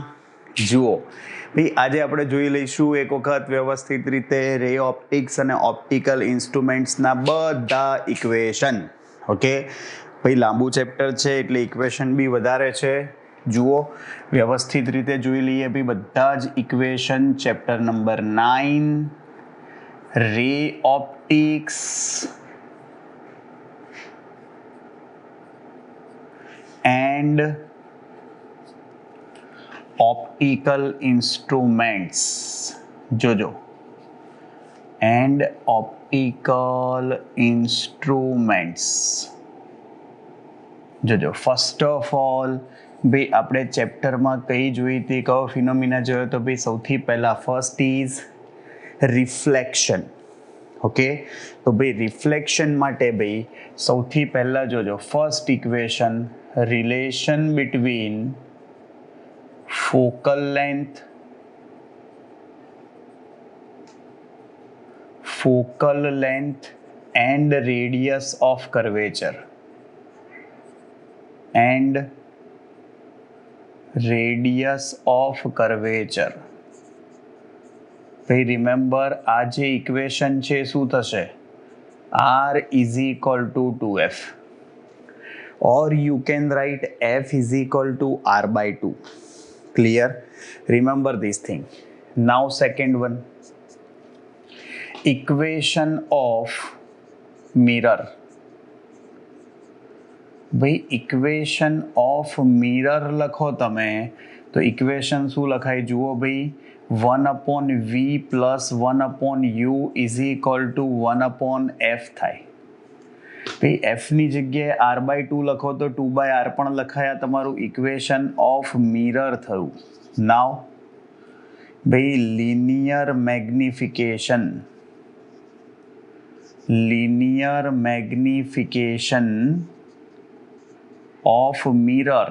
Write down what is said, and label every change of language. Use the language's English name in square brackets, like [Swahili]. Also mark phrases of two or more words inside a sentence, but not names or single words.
[Gujarati] જુઓ ભાઈ, આજે આપણે જોઈ લઈશું એક વખત વ્યવસ્થિત રીતે [English] ray optics [Gujarati] અને [English] optical instruments [Gujarati] બધા ઇક્વેશન. ઓકે ભાઈ, લાંબુ ચેપ્ટર છે એટલે ઇક્વેશન બી વધારે છે. જુઓ, વ્યવસ્થિત રીતે જોઈ લઈએ ભાઈ બધા જ ઇક્વેશન. [English] chapter number 9, ray optics and optical instruments. જોજો, and optical instruments. [Gujarati] જોજો, [English] first of all [Gujarati] ભાઈ આપણે ચેપ્ટરમાં કઈ જોઈ હતી, કયો ફિનોમિના જોયો? તો ભાઈ સૌથી પહેલા [English] first is reflection. [Gujarati] ઓકે, તો ભાઈ રિફ્લેક્શન માટે ભાઈ સૌથી પહેલા જોજો, [English] first equation, relation between focal length and radius of curvature [Gujarati] ભાઈ રિમેમ્બર, આ જે ઇક્વેશન છે શું થશે? [English] R is equal to 2F, or you can write F is equal to R by 2. Clear? Remember this thing. Now second one, equation of mirror. [Gujarati] ભાઈ [English] equation of mirror [Gujarati] લખો તમે તો ઇક્વેશન શું લખાય? જુઓ ભાઈ, [English] 1/v plus 1/u is equal to 1/f [Gujarati] થાય. ભાઈ એફની જગ્યાએ R/2 લખો તો 2/r પણ લખાય. તમારું [English] equation of mirror [Gujarati] થયું. [English] now ભાઈ linear magnification of mirror.